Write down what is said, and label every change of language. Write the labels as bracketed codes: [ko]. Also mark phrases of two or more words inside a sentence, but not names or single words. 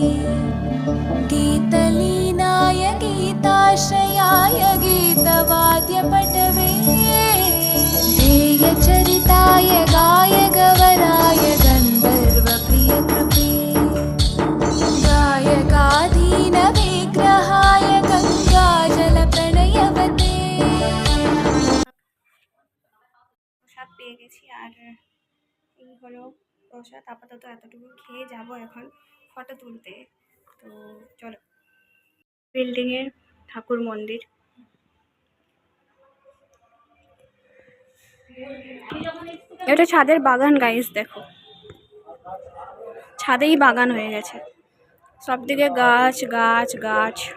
[sa] गीतलीनाय गीताश्रयाय गीतवाद्यपटवे ध्येयचरिताय गायगवराय गन्धर्वप्रियकृते गायकाधीनविग्रहाय गङ्गाजलप्रणयवते [bn] প্রসাদ পেয়ে গেছি। আর এই হলো প্রসাদ। আপাতত এতটুকু খেয়ে যাব এখন ফটো তুলতে। তো চলো, বিল্ডিংয়ের ঠাকুর মন্দির। এটা ছাদের বাগান গাইস, দেখো ছাদেই বাগান হয়ে গেছে, সব দিকে গাছ গাছ গাছ।